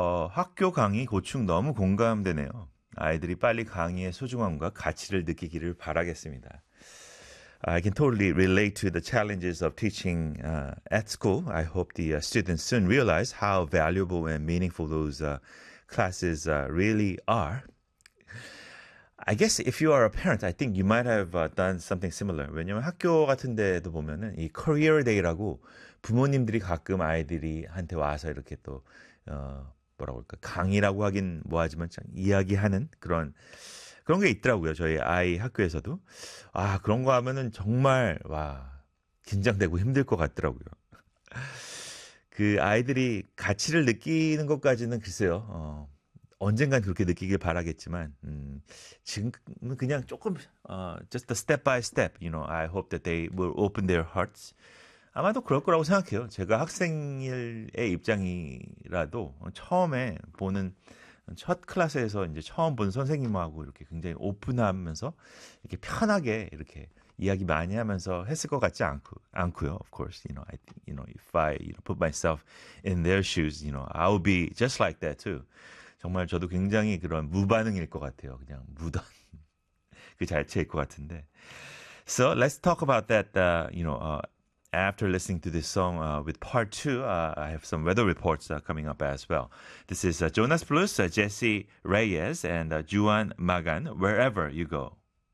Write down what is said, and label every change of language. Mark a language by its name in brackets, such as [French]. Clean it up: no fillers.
[Korean] 학교 강의 고충 너무 공감되네요. 아이들이 빨리 강의의 소중함과 가치를 느끼기를 바라겠습니다. [English] I can totally relate to the challenges of teaching at school. I hope the students soon realize how valuable and meaningful those classes really are. I guess if you are a parent, I think you might have done something similar. [Korean] 왜냐면 학교 같은 데도 보면은 이 career day라고 부모님들이 가끔 아이들이한테 와서 이렇게 또 뭐라고 할까 강의라고 하긴 뭐하지만 이야기하는 그런 게 있더라고요. 저희 아이 학교에서도. 아, 그런 거 하면은 정말, 와, 긴장되고 힘들 것 같더라고요. 그 아이들이 가치를 느끼는 것까지는 글쎄요. 언젠간 그렇게 느끼길 바라겠지만, 지금은 그냥 조금, [English] just a step by step, you know, I hope that they will open their hearts. [Korean] 아마도 그럴 거라고 생각해요. 제가 학생의 입장이라도 처음에 보는 첫 클래스에서 이제 처음 본 선생님하고 이렇게 굉장히 오픈하면서 이렇게 편하게 이렇게 이야기 많이 하면서 했을 것 같지 않고요. [English] Of course, you know, I think, you know, if I, you know, put myself in their shoes, you know, I would be just like that too. [Korean] 정말 저도 굉장히 그런 무반응일 것 같아요. 그냥 무던 그 자체일 것 같은데. [English] So let's talk about that. You know, after listening to this song, with part two, I have some weather reports coming up as well. This is Jonas Blues, Jesse Reyes, and Juan Magan. Wherever you go.